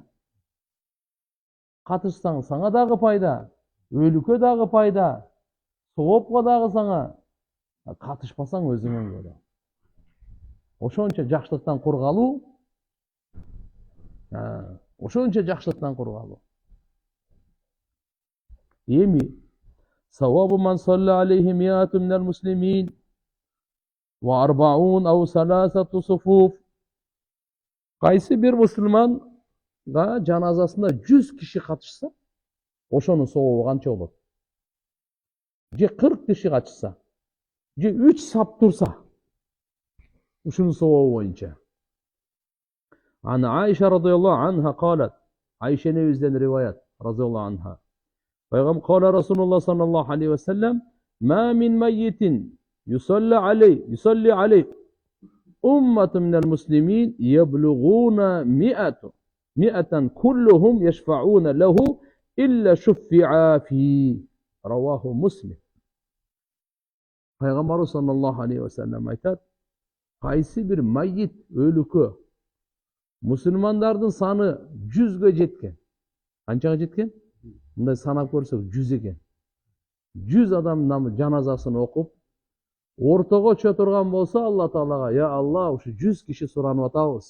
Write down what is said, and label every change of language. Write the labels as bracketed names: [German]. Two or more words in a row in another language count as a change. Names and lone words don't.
[Kyrgyz] Катышсаң саңа дагы пайда, өлүккө дагы пайда, соопко дагы саңа, катышпасаң өзүңө көрө. Ошончо жакшылыктан кур калуу, ошончо жакшылыктан кур калуу. [Arabic] Эми ثواب من صلى عليه مئة من المسلمين وأربعون أو ثلاثة صفوف. [Kyrgyz] Кайсы бир мусулманга жаназасына 100 киши катышса, ошонун сообу канча болот? Же 40 киши катышса, же 3 сап турса, ушунун сообу боюнча. [Arabic] أنا عائشة رضي الله عنها قالت, Айша [Kyrgyz] небизден риваят [Arabic] رضي الله عنها. Пайгамбар قال رسول الله صلى الله عليه وسلم ما من ميت يصلي عليه أمة من المسلمين يبلغون مئة كلهم يشفعون له إلا شفعوا فيه." رواه مسلم. [Kyrgyz] Пайгамбар [Arabic] صلى الله عليه وسلم [Kyrgyz] айтат: кайсы бир майит өлүккө мусулмандардын саны 100гө жеткен. Канчага жеткен? Мындай санап көрсөк 100 экен. 100 адамдын жаназасын окуп, ортого чыга турган болсо, Алла Таалага: "Я Алла, ушу 100 киши суранып атабыз.